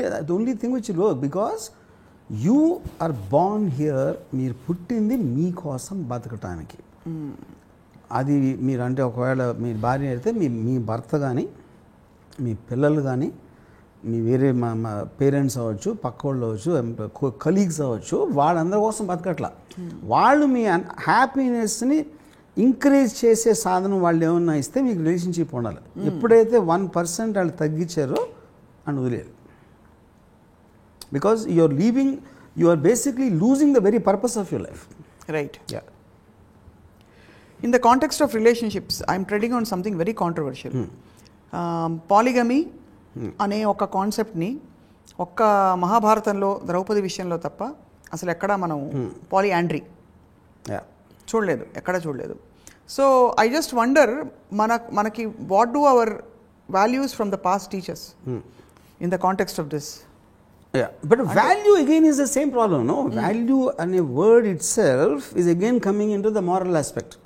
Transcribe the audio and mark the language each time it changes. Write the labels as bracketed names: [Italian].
[English] the only thing which will work, because you are born here, [Telugu] meer puttindi mee kosam batakaniki. అది మీరు అంటే ఒకవేళ మీ భార్య అయితే మీ భర్త కానీ మీ పిల్లలు కానీ మీ వేరే మా పేరెంట్స్ అవ్వచ్చు, పక్క వాళ్ళు అవ్వచ్చు, కలీగ్స్ అవ్వచ్చు, వాళ్ళందరి కోసం బతకట్లా. వాళ్ళు మీ హ్యాపీనెస్ని ఎంకరేజ్ చేసే సాధనం వాళ్ళు ఏమన్నా ఇస్తే మీకు రిలేషన్షిప్ ఉండాలి. ఎప్పుడైతే 1% వాళ్ళు తగ్గించారో అని వదిలేదు. [English] Because you are basically losing the very purpose of your life. Right. In the context of relationships, I am treading on something very controversial. [Telugu] Polygamy అనే ఒక కాన్సెప్ట్ని ఒక్క మహాభారతంలో ద్రౌపది విషయంలో తప్ప అసలు ఎక్కడ మనం పాలియాండ్రీ చూడలేదు, ఎక్కడ చూడలేదు. [English] so I just wonder [Telugu] మనకి [English] What do our values from the past teachers in the context of this? Yeah, but value again is the same problem, no? Value and a word itself is again coming into the moral aspect.